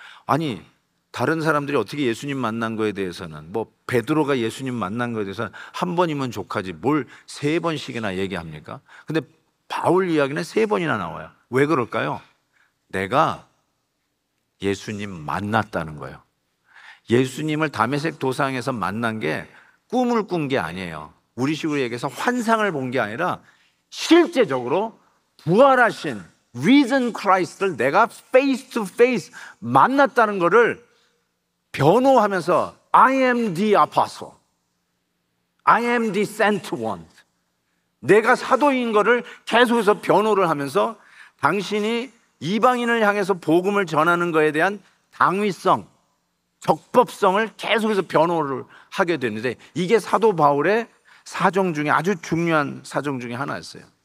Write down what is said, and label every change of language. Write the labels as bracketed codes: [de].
[ko] 아니, 다른 사람들이 어떻게 예수님 만난 거에 대해서는 뭐 베드로가 예수님 만난 거에 대해서는 한 번이면 족하지 뭘 3번씩이나 얘기합니까? 근데 바울 이야기는 3번이나 나와요. 왜 그럴까요? 내가 예수님 만났다는 거예요. 예수님을 다메섹 도상에서 만난 게 꿈을 꾼 게 아니에요. 우리식으로 얘기해서 환상을 본 게 아니라 실제적으로 부활하신 risen Christ를 내가 [en] face to face [ko] 만났다는 것을 변호하면서 [en] I am the apostle, I am the sent one. [ko] 내가 사도인 것을 계속해서 변호를 하면서 당신이 이방인을 향해서 복음을 전하는 것에 대한 당위성, 적법성을 계속해서 변호를 하게 되는데 이게 사도 바울의 사정 중에 아주 중요한 사정 중에 하나였어요.